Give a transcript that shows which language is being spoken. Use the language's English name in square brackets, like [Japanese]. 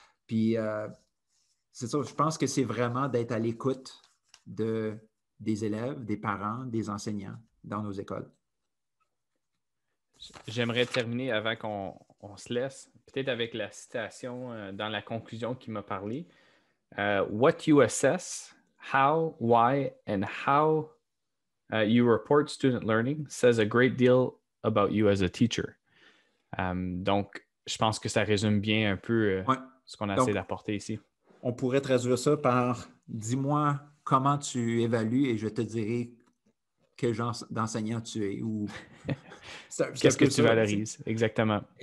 [French] Puis, c'est ça, je pense que c'est vraiment d'être à l'écoute des élèves, des parents, des enseignants dans nos écoles. J'aimerais terminer avant qu'on se laisse, peut-être avec la citation dans la conclusion qui m'a parlé. [English] What you assess, how, why, and how you report student learning says a great deal about you as a teacher. [French] Donc, je pense que ça résume bien un peu ce qu'on a essayé d'apporter ici. On pourrait traduire ça par « Dis-moi comment tu évalues et je te dirai quel genre d'enseignant tu es » ou Qu'est-ce que tu valorises? Exactement.